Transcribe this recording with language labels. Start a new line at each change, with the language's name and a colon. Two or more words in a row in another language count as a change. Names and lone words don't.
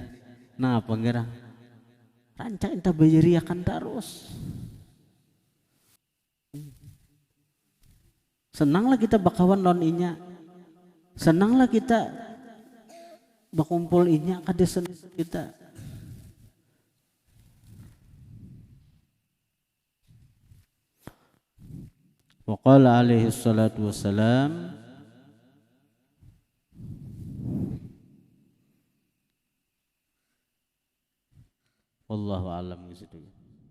Banjar: Nah pengira rancak kita bayari akan terus. Senanglah kita bakawan lawan inya, senanglah kita bakumpul inya kada senang kita.
Arabic: وقال عليه الصلاة والسلام والله أعلم بالصواب.